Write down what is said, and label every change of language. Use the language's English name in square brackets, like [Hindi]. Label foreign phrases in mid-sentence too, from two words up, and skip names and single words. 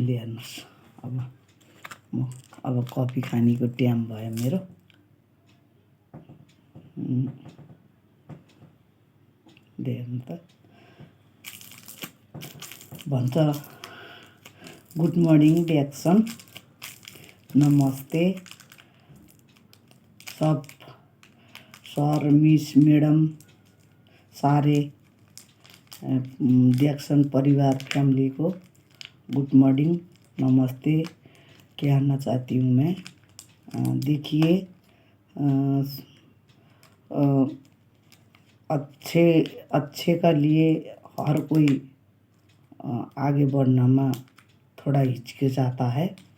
[Nepali] हेर्नुहोस्, अब कफी खानेको टाइम भयो मेरो। हेर्नु त भन्छ, [English] good morning [Hindi] डिएक्सन, नमस्ते सब सर, मिस, मैडम, सारे डिएक्सन परिवार फैमिली को [English] good morning, [Hindi] नमस्ते। कहना चाहती हूँ मैं, देखिए, अच्छे का लिए हर कोई आगे बढ़ना में थोड़ा हिचकिचाता है।